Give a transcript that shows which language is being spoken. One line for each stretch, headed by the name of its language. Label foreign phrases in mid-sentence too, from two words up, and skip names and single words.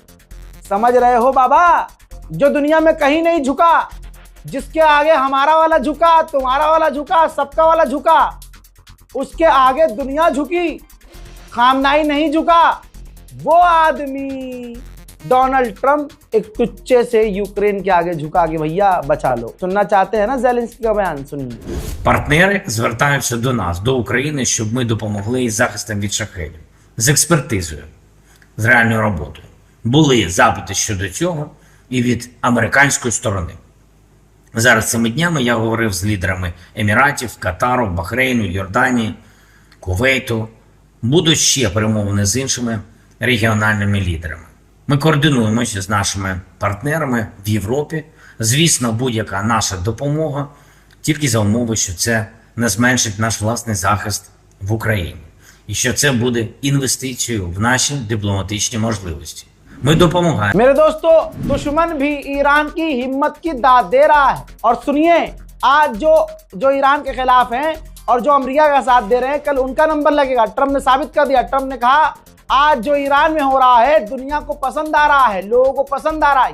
Hindi: समझ रहे हो बाबा, जो दुनिया में कहीं नहीं झुका, जिसके आगे हमारा वाला झुका, तुम्हारा वाला झुका, सबका वाला झुका, उसके आगे दुनिया झुकी, खामनाई नहीं झुका। वो आदमी डोनाल्ड ट्रंप एक टुच्चे से यूक्रेन के आगे झुका के भैया बचा लो। सुनना चाहते हैं ना ज़ेलेंस्की का बयान? सुनिए।
Ukrainian: Партнери звертаються до нас, до України, щоб ми допомогли із захистом від шахедів, з експертизою, з реальною роботою. Були запити щодо цього і від американської сторони. Зараз цими днями я говорив з лідерами Еміратів, Катару, Бахрейну, Йорданії, Кувейту. Будуть ще перемовини з іншими регіональними лідерами. Ми координуємося з нашими партнерами в Європі. Звісно, будь-яка наша допомога тільки за умови, що це не зменшить наш власний захист в Україні. І що це буде інвестицією в наші дипломатичні можливості. मैं допомагаем।
Hindi: मेरे दोस्तों, दुश्मन भी ईरान की हिम्मत की दाद दे रहा है। और सुनिए, आज जो ईरान के खिलाफ हैं और जो अमेरिका का साथ दे रहे हैं, कल उनका नंबर लगेगा। ट्रंप ने साबित कर दिया। ट्रंप ने कहा आज जो ईरान में हो रहा है दुनिया को पसंद आ रहा है, लोगों को पसंद आ रहा है।